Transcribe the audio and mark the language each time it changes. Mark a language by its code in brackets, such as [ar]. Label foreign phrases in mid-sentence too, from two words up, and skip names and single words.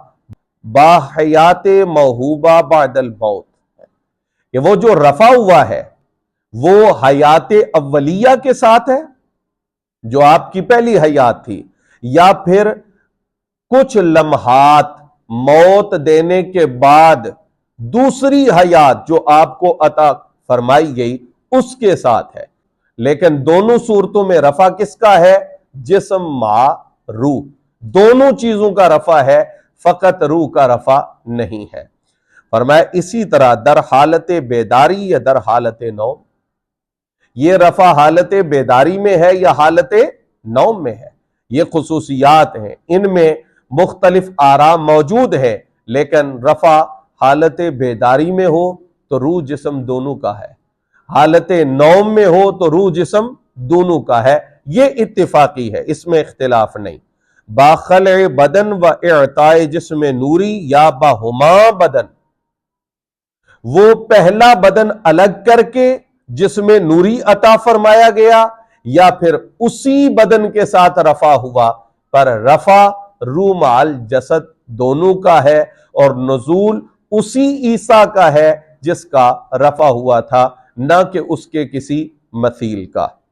[fa] باحیات موہوبہ بعد الموت، [ur] کہ وہ جو رفع ہوا ہے وہ حیات اولیہ کے ساتھ ہے جو آپ کی پہلی حیات تھی، یا پھر کچھ لمحات موت دینے کے بعد دوسری حیات جو آپ کو عطا فرمائی گئی اس کے ساتھ ہے۔ لیکن دونوں صورتوں میں رفع کس کا ہے؟ جسم مع روح، دونوں چیزوں کا رفع ہے، فقط روح کا رفع نہیں ہے۔ فرمایا اسی طرح [fa] در حالت بیداری یا در حالت نوم، [ur] یہ رفع حالت بیداری میں ہے یا حالت نوم میں ہے، یہ خصوصیات ہیں، ان میں مختلف آراء موجود ہیں، لیکن رفع حالت بیداری میں ہو تو روح جسم دونوں کا ہے، حالت نوم میں ہو تو روح جسم دونوں کا ہے، یہ اتفاقی ہے، اس میں اختلاف نہیں۔ [fa] باخلع بدن و اعطاء جسم نوری یا باہما بدن، [ur] وہ پہلا بدن الگ کر کے جسم نوری عطا فرمایا گیا یا پھر اسی بدن کے ساتھ رفع ہوا، پر رفع روح مال جسد دونوں کا ہے اور نزول اسی عیسیٰ کا ہے جس کا رفع ہوا تھا، نہ کہ اس کے کسی مثیل کا۔